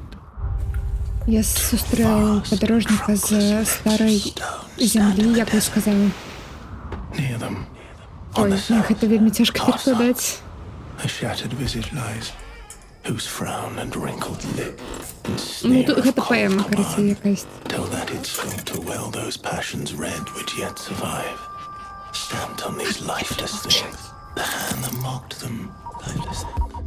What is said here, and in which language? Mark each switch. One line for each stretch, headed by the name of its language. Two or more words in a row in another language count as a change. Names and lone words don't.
Belarusian: Я сустрэў падарожніка з старай зямлі, як вы сказали.
English: near them, Ой, on the south,
Belarusian: гэта вельмі цяжка перакладаць.
English: a shattered visage lies, whose frown and wrinkled lip and Ну, sneer
Belarusian: тут
English: of
Belarusian: гэта
English: cold
Belarusian: паэма, карацей,
English: command
Belarusian: якась.
English: tell that it sought to well those passions red which yet survive, stamped on these lifeless things, the hand that mocked them, lifeless things.